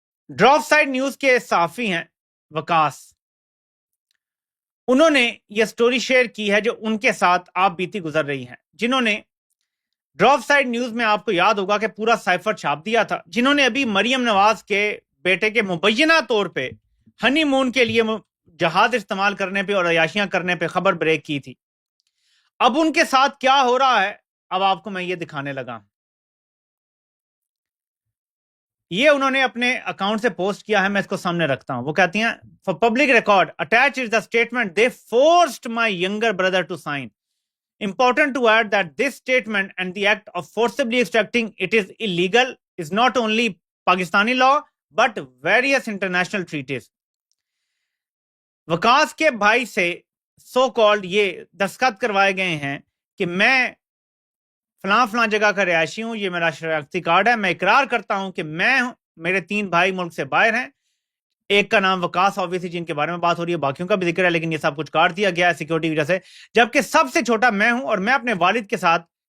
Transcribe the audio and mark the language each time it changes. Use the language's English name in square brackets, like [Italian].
[Urdu] Drop side news کے صحافی ہیں وکاس، انہوں نے یہ سٹوری شیئر کی ہے جو ان کے ساتھ آپ بیتی گزر رہی ہے، جنہوں نے ڈراپ سائڈ نیوز میں آپ کو یاد ہوگا کہ پورا سائفر چھاپ دیا تھا، جنہوں نے ابھی مریم نواز کے بیٹے کے مبینہ طور پہ ہنی مون کے لیے جہاز استعمال کرنے پہ اور عیاشیاں کرنے پہ خبر بریک کی تھی۔ اب ان کے ساتھ کیا ہو رہا ہے اب آپ کو میں یہ دکھانے لگا۔ یہ انہوں نے اپنے اکاؤنٹ سے پوسٹ کیا ہے، میں اس کو سامنے رکھتا ہوں۔ وہ کہتی ہیں [English] For public record attached is the statement they forced my younger brother to sign. Important to add that this statement and the act of forcibly extracting it is illegal is not only Pakistani law but various international treaties. [Urdu] وکاس کے بھائی سے so called یہ دستخط کروائے گئے ہیں کہ میں فلاں فلاں جگہ کا رہائشی ہوں، یہ میرا شناختی کارڈ ہے، میں اقرار کرتا ہوں کہ میں ہوں، میرے 3 بھائی ملک سے باہر ہیں، ایک کا نام وکاس آبویسلی جن کے بارے میں بات ہو رہی ہے، باقیوں کا بھی ذکر ہے لیکن یہ سب کچھ کاٹ دیا گیا ہے سیکیورٹی کی وجہ سے، جبکہ سب سے چھوٹا میں ہوں اور میں اپنے والد کے ساتھ